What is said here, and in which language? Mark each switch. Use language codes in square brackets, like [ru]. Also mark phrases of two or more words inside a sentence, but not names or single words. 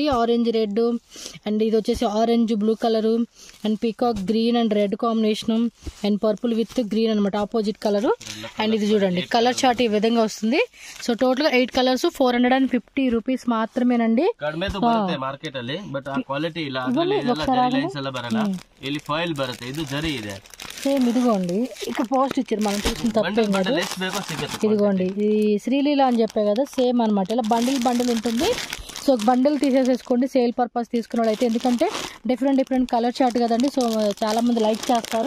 [en] orange red and [te] ఇది వచ్చేసి [en] orange blue colour and peacock green and red combination and purple with green అనమాట, opposite colour. [te] అండ్ ఇది చూడండి [en] colour chart [te] ఈ విధంగా వస్తుంది. [en] so total [te] 8 కలర్స్ 450 రూపీస్ మాత్రమేనండి. [kn] మార్కెట్ ಅಲ್ಲಿ ಬಟ್ ಆ ಕ್ವಾಲಿಟಿ ಇಲ್ಲ. ಲೈನ್ಸ್ ಎಲ್ಲ ಬರಲ್ಲ. ಇಲ್ಲಿ ಫಾಯಿಲ್ ಬರುತ್ತೆ, ಇದು ಜರಿ ಇದೆ. [te] సేమ్ ఇదిగోండి ఇక్కడ పోస్ట్ ఇచ్చారు, మనం చూసిన తప్పేం కాదు. ఇదిగోండి ఇది శ్రీలీల అని చెప్పే కదా, సేమ్ అనమాట. ఇలా బండిల్ ఉంటుంది. సో బండిల్ తీసేసేసుకోండి [en] sale purpose [te] తీసుకున్నాడు అయితే, ఎందుకంటే [en] different colour chart [te] కదండి. సో చాలా మంది లైక్ చేస్తారు.